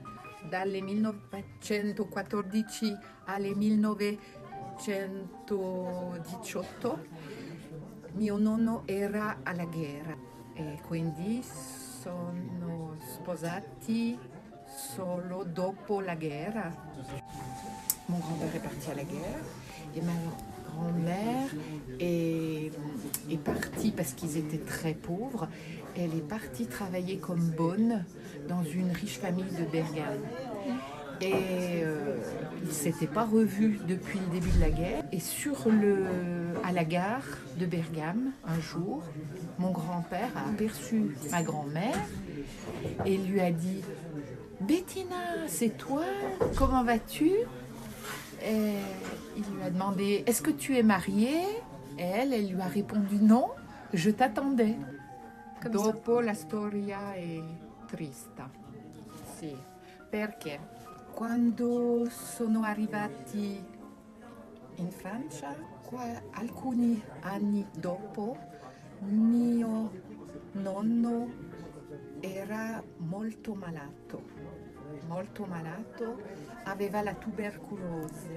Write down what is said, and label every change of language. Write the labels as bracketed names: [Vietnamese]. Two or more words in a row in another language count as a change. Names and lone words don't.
[Italian] Dalle 1914 alle 1918 mio nonno era alla guerra e quindi sono sposati solo dopo la guerra. [French] Mon grand-père est parti à la guerre et ma grand-mère est partie parce qu'ils étaient très pauvres. Elle est partie travailler comme bonne dans une riche famille de Bergame. Et ils ne s'étaient pas revus depuis le début de la guerre. Et à la gare de Bergame, un jour, mon grand-père a aperçu ma grand-mère et lui a dit « Bettina, c'est toi? Comment vas-tu ?» Et il lui a demandé « Est-ce que tu es mariée ?» Et elle lui a répondu « Non, je t'attendais. [Italian] » Dopo la storia è triste. Sì, perché quando sono arrivati in Francia, alcuni anni dopo, mio nonno era molto malato, aveva la tubercolosi.